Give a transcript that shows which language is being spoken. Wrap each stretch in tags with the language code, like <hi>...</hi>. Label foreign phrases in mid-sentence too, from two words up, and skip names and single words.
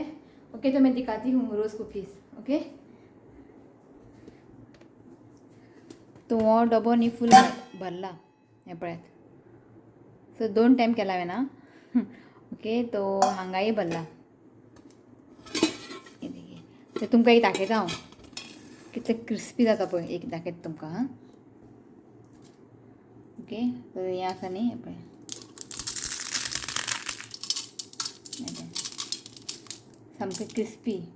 <hi>ओके, तो मैं दिखाती हूँ</hi> <en>rose cookies.</en> <kok>ओके, तो हो डबो न्ही फूल भरला, हें पळयात। सो 2 टायम केला हांवें ना। ओके, तो हांगाय भरला। ते तुमकां एक दाखयता हांव कितलें क्रिस्पी जाता पळय, एक दाखयता तुमकां। हां, ओके, तो हें आसा न्ही, हें पळय सामकें क्रिस्पी।</kok>